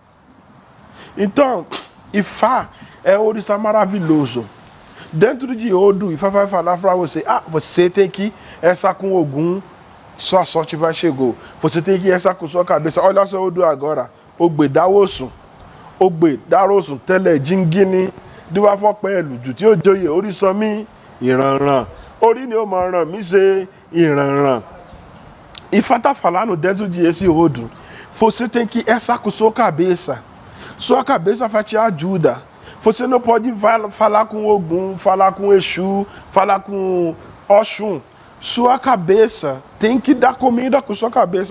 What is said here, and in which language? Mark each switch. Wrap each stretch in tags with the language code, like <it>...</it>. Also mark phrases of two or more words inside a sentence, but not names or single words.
<pt>Então, Ifá é um orixá maravilhoso. Dentro de Odu, Ifá vai falar para você, você tem que essa com Ogum, sua sorte vai chegar. Você tem que essa com sua cabeça. Olha só Odu agora. Ogbe dá osso. Ogbe dá osso.</pt> <yo>Tele jingini. Diwa fọ pẹ̀lú jù tí ó joyè orí sọ mí ìrànràn. Orí ni ó máa ràn mí ṣe ìrànràn.</yo> <pt>Ifá tá falando dentro de esse Odu. Você tem que essa com sua cabeça. Sua cabeça vai te ajudar. Você não pode falar com Ogum, falar com Exu, falar com Oxum. Sua cabeça tem que dar comida com sua cabeça.</pt>